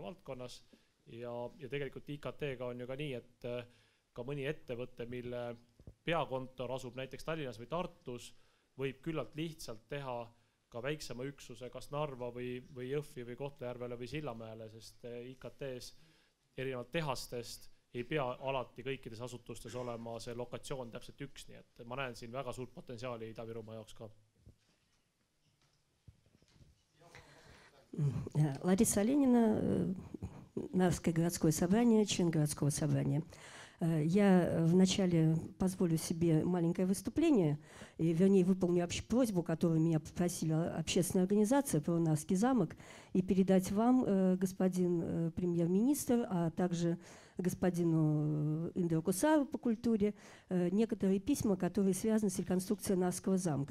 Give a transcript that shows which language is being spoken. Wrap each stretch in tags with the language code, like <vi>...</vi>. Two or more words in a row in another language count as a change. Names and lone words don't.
<et>valdkonnas ja tegelikult IKT-ga on ju ka nii, et ka mõni ettevõte, mille peakontor asub näiteks Tallinnas või Tartus, võib küllalt lihtsalt teha ka väiksema üksuse kas Narva või Jõhvi või Kohtla-Järvele või Sillamäele, sest IKT-s erinevalt tehastest ei pea alati kõikides asutustes olema see lokatsioon täpselt üks, nii et ma näen siin väga suurt potentsiaali Ida-Virumaa jaoks ka.</et> <ru>Лариса Оленина, Нарвское городское собрание, член городского собрания. Я вначале позволю себе маленькое выступление, вернее, выполню просьбу, которую меня попросила общественная организация про Нарвский замок, и передать вам, господин премьер-министр, а также господину Индру Кусару по культуре, некоторые письма, которые связаны с реконструкцией Нарвского замка.</ru>